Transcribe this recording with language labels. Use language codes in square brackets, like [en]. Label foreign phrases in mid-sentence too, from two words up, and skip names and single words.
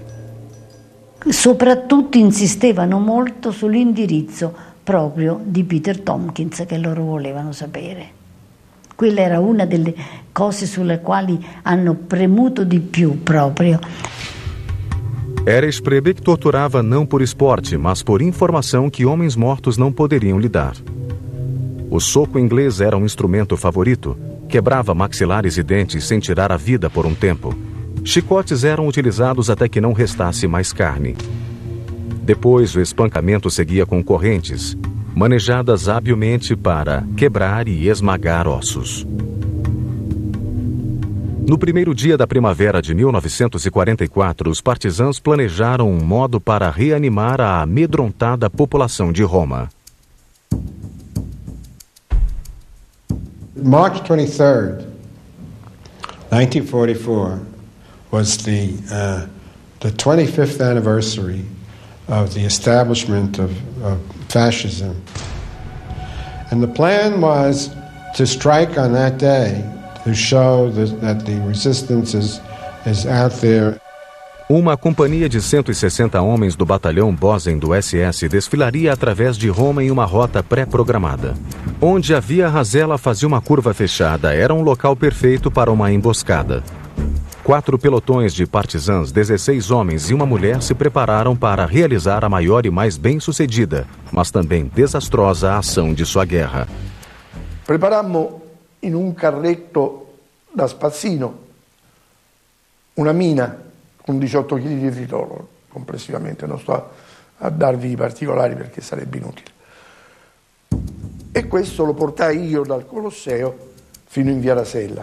[it] Soprattutto insistevano molto sull'indirizzo proprio di Peter Tompkins che loro volevano sapere. Quella era una delle cose sulle quali hanno premuto di più proprio. [pt] Erich Breivik torturava não por esporte, mas por informação que homens mortos não poderiam lhe dar. O soco inglês era um instrumento favorito, quebrava maxilares e dentes sem tirar a vida por um tempo. Chicotes eram utilizados até que não restasse mais carne. Depois, o espancamento seguia com correntes, manejadas habilmente para quebrar e esmagar ossos. No primeiro dia da primavera de 1944, os partisãos planejaram um modo para reanimar a amedrontada população de Roma. [en] March 23rd, 1944, was the 25th anniversary of the establishment of fascism. And the plan was to strike on that day to show that the resistance is out there. [pt] Uma companhia de 160 homens do batalhão Bozen do SS desfilaria através de Roma em uma rota pré-programada. Onde a Via Rasella fazia uma curva fechada, era um local perfeito para uma emboscada. 4 pelotões de partisãs, 16 homens e uma mulher se prepararam para realizar a maior e mais bem-sucedida, mas também desastrosa ação de sua guerra. [it] Preparammo in un carretto da spazzino una mina con 18 kg di tritolo complessivamente, non sto a darvi i particolari perché sarebbe inutile. E questo lo portai io dal Colosseo fino in Via Rasella.